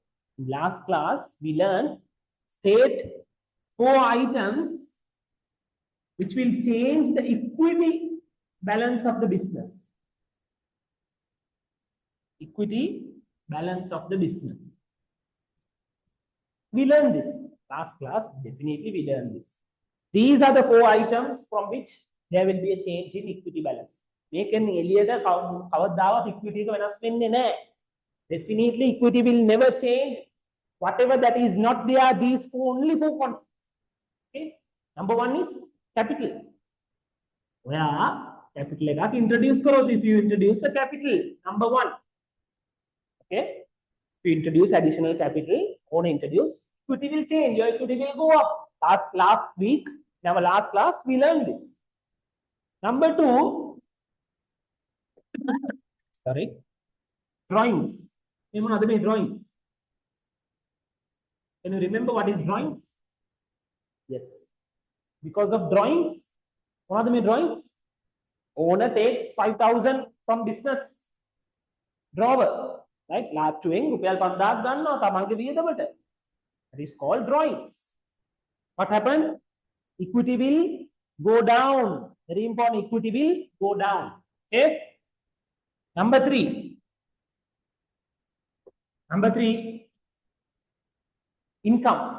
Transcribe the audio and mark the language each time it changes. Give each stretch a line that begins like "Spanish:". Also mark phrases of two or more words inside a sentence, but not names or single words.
English: In last class, we learned state 4 items which will change the equity balance of the business. Equity balance of the business. We learned this last class. Definitely we learned this. These are the 4 items from which there will be a change in equity balance.
Sinhala: මේකෙන් එළියට කවදාවත් equity එක වෙනස් වෙන්නේ නැහැ.
English: Definitely equity will never change. Whatever that is not there, these only 4 concepts. Okay. Number 1 is capital.
Sinhala: ඔයා capital එකක් introduce කරොත්,
English: if you introduce a capital, number 1. Okay. If you introduce additional capital, or introduce, equity will change. Your equity will go up. Last week, in our last class, we learned this. Number 2, sorry, drawings. Drawings. Can you remember what is drawings? Yes. Because of drawings, one of the drawings, owner takes 5,000 from business drawer, right?
Sinhala: ලාච්චුවෙන් රුපියල් 5000ක් ගන්නවා තමන්ගේ වියදමට.
English: That is called drawings. What happened? Equity will go down. Very important, equity will go down. Okay. Number 3. Income.